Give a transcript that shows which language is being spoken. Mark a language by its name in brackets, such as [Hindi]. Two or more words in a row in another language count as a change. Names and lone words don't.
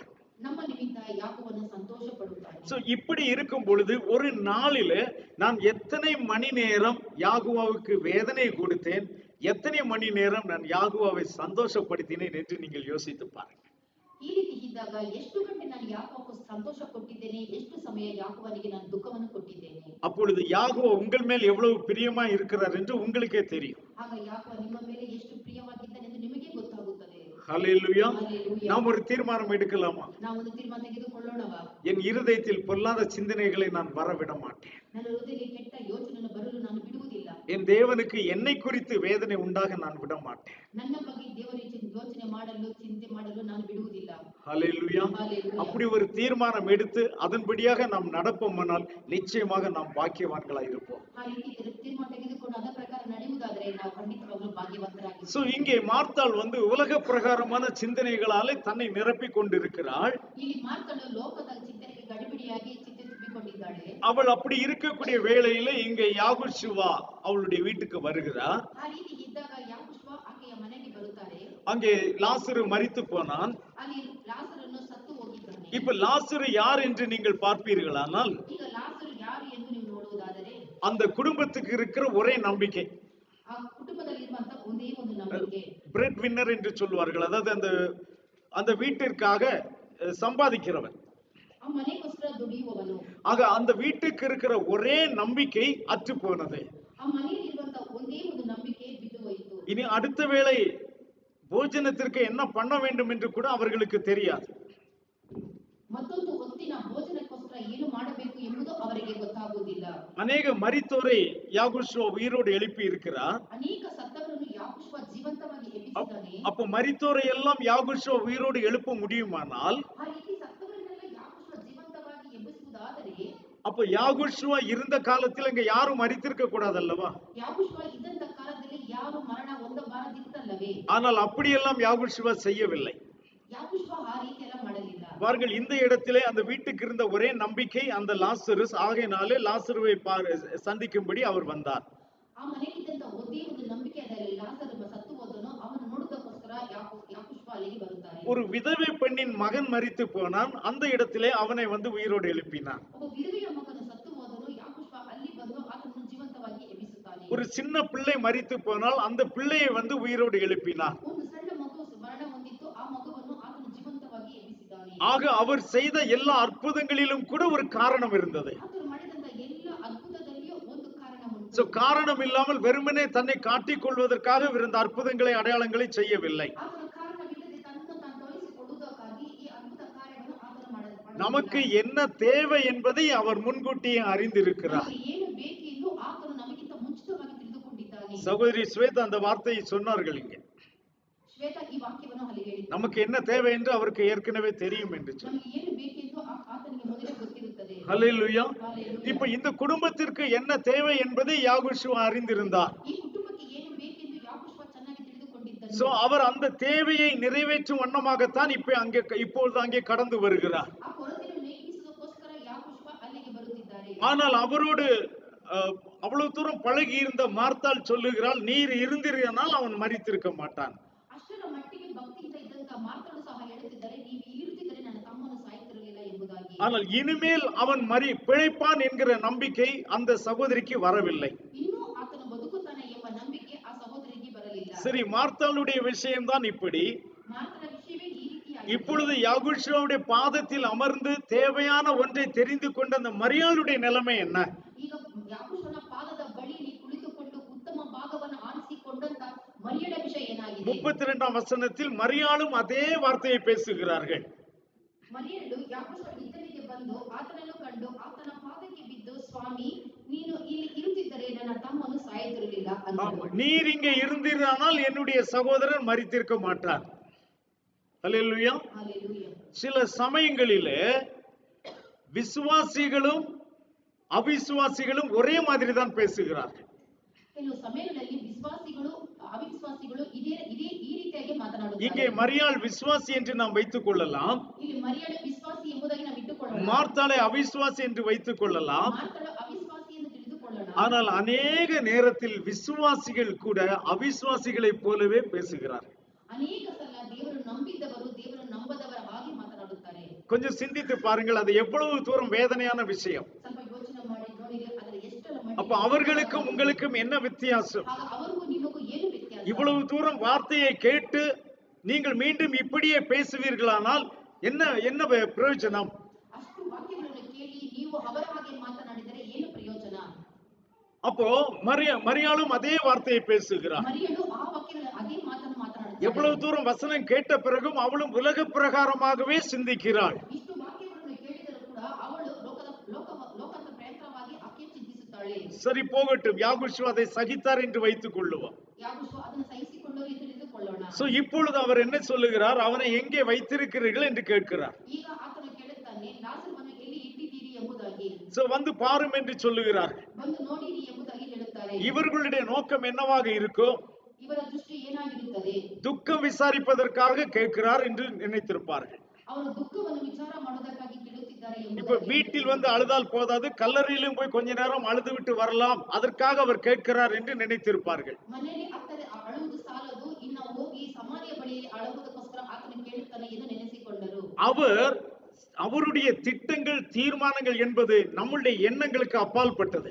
[Kannada] ನಮ್ಮ ನಿಮಿತ್ತ ಯಾಕೋಬನು ಸಂತೋಷ ಪಡುತ್ತಾನೆ. [Tamil] சோ இப்படி இருக்கும் பொழுது ஒரு நாளிலே நான் எத்தனை மணி நேரம் யாகுவாவுக்கு வேதனை கொடுத்தேன், எத்தனை மணி நேரம் நான் யாகுவாவை சந்தோஷப்படுத்தினேன் என்று நீங்கள் யோசித்து பாருங்க. [Kannada] ಈ ರೀತಿ ಇದ್ದಾಗ ಎಷ್ಟು ಗಂಟೆ ನಾನು ಯಾಕೋಬು ಸಂತೋಷ ಕೊಟ್ಟಿದ್ದೇನೆ, ಎಷ್ಟು ಸಮಯ ಯಾಕೋಬನಿಗೆ ನಾನು ದುಃಖವನ್ನು ಕೊಟ್ಟಿದ್ದೇನೆ. [Tamil] அப்பொழுது யாகுவா உங்கள் மேல் எவ்வளவு பிரியமா இருக்கிறார் என்று உங்களுக்கே தெரியும். [Kannada] ಆಗ ಯಾಕೋಬ ನಿಮ್ಮ ಮೇಲೆ ಎಷ್ಟು ಪ್ರಿಯವಾಗಿದ್ದಾನೆ ಎಂದು ನಿಮಗೆ ಗೊತ್ತಾಗುತ್ತದೆ. [Tamil] ஹல்லேலூயா. ஹல்லேலூயா. நாம் ஒரு தீர்மானம் எடுக்கலாமா? [Kannada] ನಾವು ಒಂದು ತೀರ್ಮಾನ ತೆಗೆದುಕೊಳ್ಳೋಣವಾ? [Tamil] என் இருதயத்தில் பொல்லாத சிந்தனைகளை நான் வரவிட மாட்டேன். [Kannada] ನನ್ನ ಹೃದಯದಲ್ಲಿ ಕೆಟ್ಟ ಯೋಚನೆಯನ್ನು ಬರಲು ನಾನು ಬಿಡುವುದಿಲ್ಲ. [Tamil] என் தேவனுக்கு என்னை குறித்து வேதனை உண்டாக நான் விட மாட்டேன். [Kannada] ನನ್ನ ಬಗ್ಗೆ ದೇವರಿಗೆ ಯೋಚನೆ ಮಾಡಲು ಚಿಂತೆ ಮಾಡಲು ನಾನು ಬಿಡುವುದಿಲ್ಲ. [Tamil] ஹல்லேலூயா. ஹல்லேலூயா. அப்படி ஒரு தீர்மானம் எடுத்து அதன்படியாக நாம் நடப்போமானால் நிச்சயமாக நாம் பாக்கியவான்களாய் இருப்போம். [Kannada] ಆ ರೀತಿ ತೀರ್ಮಾನ ತೆಗೆದುಕೊಂಡು ಅದರ ಪ್ರಕಾರ ನಡೆಯುವುದಾದರೆ ನಾವು ಖಂಡಿತವಾಗಲೂ ಭಾಗ್ಯವಂತರಾಗಿರುತ್ತೇವೆ. [Tamil] சோ இங்கே மார்த்தாள் உலக பிரகாரமான சிந்தனைகளாலே தன்னை நிரப்பிக் கொண்டிருக்கிறாள். [Kannada] ಇಲ್ಲಿ ಮಾರ್ತಾಳು ಲೋಕದ ಚಿಂತನೆಗೆ ಗಡಿಬಿಡಿಯಾಗಿ ಚಿಂತೆ ತುಂಬಿಕೊಂಡಿದ್ದಾಳೆ. [Tamil] அவள் அப்படி இருக்கக்கூடிய வேளையில இங்க யாகுஷுவா அவளுடைய வீட்டுக்கு வருகிறார். [Kannada] ಆ ರೀತಿ ಇದ್ದಾಗ ಯಾಕೋಬ ಆಕೆಯ ಮನೆಗೆ ಬರುತ್ತಾರೆ. [Tamil] அங்கே லாசரு மரித்து போனான். [Kannada] ಅಲ್ಲಿ ಲಾಸರನು ಸತ್ತು ಹೋಗಿದ್ದಾನೆ. [Tamil] இப்ப லாசரு யார் என்று நீங்கள் பார்ப்பீர்களானால் [Kannada] ಈಗ ಲಾಸರು ಯಾರು ಎಂದು ನೀವು ನೋಡುವುದಾದರೆ [Tamil] அந்த குடும்பத்துக்கு இருக்கிற ஒரே நம்பிக்கை, [Kannada] ಆ ಕುಟುಂಬದಲ್ಲಿರುವಂತ ಒಂದೇ ಒಂದು ನಂಬಿಕೆ, [English] bread winner [Tamil] என்று சொல்வார்கள். அதாவது அந்த வீட்டிற்காக சம்பாதிக்கிறவன். [Kannada] ಆ ಮನೆಗೋಸ್ಕರ ದುಡಿಯುವವನು. [Tamil] ஆக அந்த வீட்டுக்கு இருக்கிற ஒரே நம்பிக்கை அற்று போனது. [Kannada] ಆ ಮನೆಯಲ್ಲಿ ಇರುವಂತ ಒಂದೇ ಒಂದು ನಂಬಿಕೆ ಬಿದ್ದು ಹೋಯಿತು. [Tamil] இனி அடுத்த வேளை போஜனத்திற்கு என்ன பண்ண வேண்டும் என்று கூட அவர்களுக்கு தெரியாது. [Kannada] ಮತ್ತೊಂದು ಹೊತ್ತಿನ ಭೋಜನಕ್ಕೋಸ್ಕರ ಏನು ಮಾಡಬೇಕು ಎಂಬುದು ಅವರಿಗೆ ಗೊತ್ತಾಗುವುದಿಲ್ಲ. [Tamil] அநேக மரித்தோரை யாகுஷுவா உயிரோடு எழுப்பி இருக்கிறார். [Kannada] ಅನೇಕ ಸತ್ತವರನ್ನು ಯಾಕೋಬ ಜೀವಂತವಾಗಿ ಎಬ್ಬಿಸಿದ್ದಾನೆ. [Tamil] அப்ப மரித்தோரை எல்லாம் யாகுஷுவா உயிரோடு எழுப்ப முடியுமானால் [Kannada] ಆ ರೀತಿ ಸತ್ತವರನ್ನೆಲ್ಲ ಯಾಕೋಬ ಜೀವಂತವಾಗಿ ಎಬ್ಬಿಸುವುದಾದರೆ [Tamil] அப்ப யாகுஷுவா இருந்த காலத்தில் இங்க யாரும் மரித்திருக்க கூடாதல்லவா? [Kannada] ಯಾಕೋಬ ಇದ್ದಂತ ಕಾಲದಲ್ಲಿ ಯಾರು ಮರಣ ಹೊಂದಬಾರದಿತ್ತಲ್ಲವೇ? [Tamil] ஆனால் அப்படியெல்லாம் யாகுஷுவா செய்யவில்லை. [Kannada] ಯಾಕೋಬ ಆ ರೀತಿ ಎಲ್ಲ ಮಾಡಲಿಲ್ಲ. [Tamil] பாருங்கள், இந்த இடத்திலே அந்த வீட்டுக்கு இருந்த ஒரே நம்பிக்கை அந்த லாசருஸ். ஆகையினாலே லாசருவை சந்திக்கும்படி அவர் வந்தார். [Kannada] ಆ ಮನೆಗಿದ್ದಂತ ಒಂದೇ ಒಂದು ನಂಬಿಕೆ ಅದರಲ್ಲಿ ಲಾಸರು ಸತ್ತು ಹೋದನು, ಅವನು ನೋಡುವುದಕ್ಕೋಸ್ಕರ ಯಾಕೋಬ ಅಲ್ಲಿಗೆ ಬರುತ್ತಾರೆ. [Tamil] ஒரு விதவை பெண்ணின் மகன் மரித்து போனான். அந்த இடத்திலே அவனை உயிரோடு எழுப்பினான். [Kannada] ಒಬ್ಬ ವಿಧವೆಯ ಮಗನು ಸತ್ತು ಹೋದನು, ಯಾಕೋಬ ಅಲ್ಲಿ ಬಂದು ಆತನನ್ನು ಜೀವಂತವಾಗಿ ಎಬ್ಬಿಸುತ್ತಾನೆ. [Tamil] ஒரு சின்ன பிள்ளை மரித்து போனால் அந்த பிள்ளையை வந்து உயிரோடு எழுப்பினார். [Kannada] ಒಂದು ಸಣ್ಣ ಮಗು ಮರಣ ಹೊಂದಿತ್ತು, ಆ ಮಗುವನ್ನು ಆತನು ಜೀವಂತವಾಗಿ ಎಬ್ಬಿಸಿದ್ದಾನೆ. [Tamil] ஆக அவர் செய்த எல்லா அற்புதங்களிலும் கூட ஒரு காரணம் இருந்தது. [Kannada] ಆತನು ಮಾಡಿದಂತ ಎಲ್ಲ ಅದ್ಭುತದಲ್ಲಿಯೂ ಒಂದು ಕಾರಣ ಉಂಟು. [Tamil] சோ காரணம் இல்லாமல் வெறுமனே தன்னை காட்டிக் கொள்வதற்காக இருந்த அற்புதங்களை அடையாளங்களை செய்யவில்லை. [Kannada] ಆತನ ಕಾರಣವಿಲ್ಲದೆ ತನ್ನನ್ನು ತಾನು ತೋರಿಸಿಕೊಳ್ಳುವುದಕ್ಕಾಗಿ ಈ ಅದ್ಭುತ ಕಾರ್ಯವನ್ನು ಆತನು ಮಾಡಿದ. [Tamil] நமக்கு என்ன தேவை என்பதை அவர் முன்கூட்டியே அறிந்திருக்கிறார். [Kannada] ನಮಗೆ ಏನು ಬೇಕೆಂದು ಆತನು ನಮಗಿಂತ ಮುಂಚಿತವಾಗಿ ತಿಳಿದುಕೊಂಡಿದ್ದಾನೆ. [Tamil] சகோதரி ஸ்வேதா அந்த வார்த்தையை சொன்னார்கள் இங்கே. [Kannada] ಶ್ವೇತಾ ಈ ವಾಕ್ಯವನ್ನು ಅಲ್ಲಿ ಹೇಳಿದ್ದಾರೆ. [Tamil] நமக்கு என்ன தேவை என்று அவருக்கு ஏற்கனவே தெரியும் என்று சொல்லி. [Kannada] ನಮಗೆ ಏನು ಬೇಕೆಂದು ಆತನಿಗೆ ಮೊದಲೇ ಗೊತ್ತಿರುತ್ತದೆ. [Tamil] ஹல்லேலூயா. [Kannada] ಹಲ್ಲೆಲೂಯಾ. [Tamil] இப்ப இந்த குடும்பத்திற்கு என்ன தேவை என்பதை யாகோஷுவா அறிந்திருந்தார். [Kannada] ಈ ಕುಟುಂಬಕ್ಕೆ ಏನು ಬೇಕೆಂದು ಯಾಕೋಬ ಚೆನ್ನಾಗಿ ತಿಳಿದುಕೊಂಡಿದ್ದನು. [Tamil] சோ அவர் அந்த தேவையை நிறைவேற்றும் வண்ணமாகத்தான் இப்பொழுது அங்கே கடந்து வருகிறார். [Kannada] ಆ ಕೊರತೆಯನ್ನು ನೀಗಿಸುವುದಕ್ಕೋಸ್ಕರ ಯಾಕೋಬ ಅಲ್ಲಿಗೆ ಬರುತ್ತಿದ್ದಾರೆ. [Tamil] ஆனால் அவரோடு அவ்வளவு தூரம் பழகி இருந்த மார்த்தாள் சொல்லுகிறாள், நீர் இருந்திருந்தால் அவன் மரித்திருக்க மாட்டான். [Kannada] ಅಷ್ಟರ ಮಟ್ಟಿಗೆ ಭಕ್ತಿಯಿಂದ ಇದ್ದಂತ ಮಾತನ್ನು ಸಹ ಹೇಳುತ್ತಿದ್ದಾರೆ, ನೀವು ಇರುತ್ತಿದ್ದರೆ ನನ್ನ ತಮ್ಮನು ಸಾಯುತ್ತಿರಲಿಲ್ಲ ಎಂಬುದಾಗಿ. [Tamil] ஆனால் இனிமேல் அவன் பிழைப்பான் என்கிற நம்பிக்கை அந்த சகோதரிக்கு வரவில்லை. [Kannada] ಇನ್ನೂ ಆತನು ಬದುಕುತ್ತಾನೆ ಎಂಬ ನಂಬಿಕೆ ಆ ಸಹೋದರಿಗೆ ಬರಲಿಲ್ಲ. [Tamil] சரி, மார்த்தாளுடைய விஷயம்தான் இப்படி. [Kannada] ಮಾರ್ತನ ವಿಷಯವೇ ಈ ರೀತಿಯಾಗಿದೆ. [Tamil] இப்பொழுது யாகோஷுவாவுடைய பாதத்தில் அமர்ந்து தேவையான ஒன்றை தெரிந்து கொண்ட அந்த மரியாளுடைய நிலைமை என்ன? [Kannada] ಈಗ ಯಾಕೋಬನ ಪಾದದ ಬಳಿಯಲ್ಲಿ ಕುಳಿತುಕೊಂಡು ಉತ್ತಮ ಭಾಗವನ್ನು ಆರಿಸಿಕೊಂಡಂತ ಮರಿಯಳ ವಿಷಯ ಏನಾಗಿದೆ? [Tamil] 32ஆம் வசனத்தில் மரியாளும் அதே வார்த்தையை பேசுகிறார்கள். [Kannada] ಮರಿಯಳು ಯಾಕೋಬ ಇದ್ದಲ್ಲಿಗೆ ಬಂದು ಆತನನ್ನು ಕಂಡು ಆತನ ಪಾದಕ್ಕೆ ಬಿದ್ದು, ಸ್ವಾಮಿ, ನೀನು ಇಲ್ಲಿ ಇರುತ್ತಿದ್ದರೆ ನನ್ನ ತಮ್ಮನು ಸಾಯುತ್ತಿರಲಿಲ್ಲ ಅಂದಳು. [Tamil] நீர் இங்கே இருந்தீரானால் என்னுடைய சகோதரன் மரித்திருக்க மாட்டார். ஹல்லேலூயா. ஹல்லேலூயா. சில சமயங்களிலே விசுவாசிகளும் அவிசுவாசிகளும் ஒரே மாதிரி தான் பேசுகிறார்கள். [Kannada] ಕೆಲವು ಸಮಯಗಳಲ್ಲಿ ವಿಶ್ವಾಸಿಗಳು ಅವಿಶ್ವಾಸಿಗಳು ಇದೇ ಈ ರೀತಿಯಾಗಿ ಮಾತನಾಡುತ್ತಾರೆ. [Tamil] இங்கே மரியாள் விசுவாசி என்று நாம் வைத்துக் கொள்ளலாம். [Kannada] ಇಲ್ಲಿ ಮರಿಯಳು ವಿಶ್ವಾಸಿ ಎಂಬುದಾಗಿ ನಾವು ಇಟ್ಟುಕೊಳ್ಳೋಣ. [Tamil] மார்த்தாளை அவிசுவாசி என்று வைத்துக் கொள்ளலாம். [Kannada] ಮಾರ್ತಳು ಅವಿಶ್ವಾಸಿ ಎಂದು ತಿಳಿದುಕೊಳ್ಳೋಣ. [Tamil] ஆனால் அநேக நேரத்தில் விசுவாசிகள் கூட அவிசுவாசிகளைப் போலவே பேசுகிறார்கள். [Kannada] ಅನೇಕ ಸಲ ದೇವರು ನಂಬಿದ್ದವರು ದೇವರು ನಂಬದವರ ಹಾಗೆ ಮಾತನಾಡುತ್ತಾರೆ. [Tamil] கொஞ்சம் சிந்தித்து பாருங்கள், அது எவ்வளவு தூரம் வேதனையான விஷயம். [Kannada] ಸ್ವಲ್ಪ ಯೋಚನೆ ಮಾಡಿ ನೋಡಿ, ಅದರ ಎಷ್ಟರ [Tamil] அப்ப அவர்களுக்கும் உங்களுக்கும் என்ன வித்தியாசம்? [Kannada] ಅವರಿಗೂ ನಿಮಗೂ ಏನು ವ್ಯತ್ಯಾಸ? [Tamil] இவ்வளவு தூரம் வார்த்தையை கேட்டு நீங்கள் மீண்டும் இப்படியே பேசுவீர்களானால் என்ன பிரயோஜனம்? [Kannada] ಅಷ್ಟು ವಾಕ್ಯಗಳನ್ನು ಕೇಳಿ ನೀವು ಅವರ ಹಾಗೆ ಮಾತನಾಡಿದರೆ ಏನು ಪ್ರಯೋಜನ? [Tamil] அப்போ மரியாளும் அதே வார்த்தையை பேசுகிறார். [Kannada] ಮರಿಯಳು ಆ ವಾಕ್ಯಗಳ ಅದೇ ಮಾತನ್ನು ಮಾತನಾಡುತ್ತಾಳೆ. [Tamil] எவ்வளவு தூரம் வசனம் கேட்ட பிறகும் அவளும் உலக பிரகாரமாகவே சிந்திக்கிறாள். [Kannada] ಇಷ್ಟು ವಾಕ್ಯಗಳನ್ನು ಕೇಳಿದರೂ ಕೂಡ ಅವಳು ಲೋಕದ ಪ್ರಯತ್ನವಾಗಿ ಆಕೆ ಚಿಂತಿಸುತ್ತಾಳೆ. [Tamil] சரி, போகட்டும், யாகோஷுவா அதை சகித்தார் என்று வைத்துக் கொள்ளுவோம். [Kannada] ಯಾಕೋಬ ಅದನ್ನು ಸಹಿಸಿಕೊಂಡು ಎಂದು ತಿಳಿದುಕೊಳ್ಳೋಣ. [Tamil] சோ இப்பொழுது அவர் என்ன சொல்லுகிறார்? அவனை எங்கே வைத்திருக்கிறீர்கள் என்று கேட்கிறார். [Kannada] ಈಗ ಆತನು ಕೇಳುತ್ತಾನೆ, ಲಾಜರವನ್ನು ಎಲ್ಲಿ ಇಟ್ಟಿದ್ದೀರಿ ಎಂಬುದಾಗಿ. [Tamil] சோ வந்து பாரும் என்று சொல்லுகிறார். [Kannada] ಬಂದು ನೋಡಿರಿ ಎಂಬುದಾಗಿ ಹೇಳುತ್ತಾರೆ. [Tamil] இவர்களுடைய நோக்கம் என்னவாக இருக்கும்? [Kannada] ಇವರ ದೃಷ್ಟಿ ಏನಾಗಿರುತ್ತದೆ? [Tamil] துக்கம் விசாரிப்பதற்காக கேட்கிறார் என்று நினைத்திருப்பார்கள். [Kannada] ಅವರು ದುಃಖವನ್ನು ವಿಚಾರ ಮಾಡುವುದಕ್ಕಾಗಿ ಕೇಳುತ್ತಿದ್ದಾರೆ [Tamil] இப்ப [Kannada] ಎಂಬುದಾಗಿ. [Tamil] வீட்டில் வந்து அழுதால் போதாது, கல்லறையிலும் போய் கொஞ்ச நேரம் அழுது விட்டு வரலாம், அதற்காக அவர் கேட்கிறார் என்று நினைத்திருப்பார்கள். [Kannada] ಮನೆಯಲ್ಲಿ ಅತ್ತರೆ ಅಳುವುದು ಸಾಲದು, ಇನ್ನು ಹೋಗಿ ಸಮಾಧಿಯ ಬಳಿಯಲ್ಲಿ ಅಳುವುದಕ್ಕೋಸ್ಕರ ಆತನು ಕೇಳುತ್ತಾನೆ ಎಂದು ನೆನೆಸಿಕೊಂಡರು. [Tamil] அவருடைய திட்டங்கள் தீர்மானங்கள் என்பது நம்முடைய எண்ணங்களுக்கு அப்பாற்பட்டது.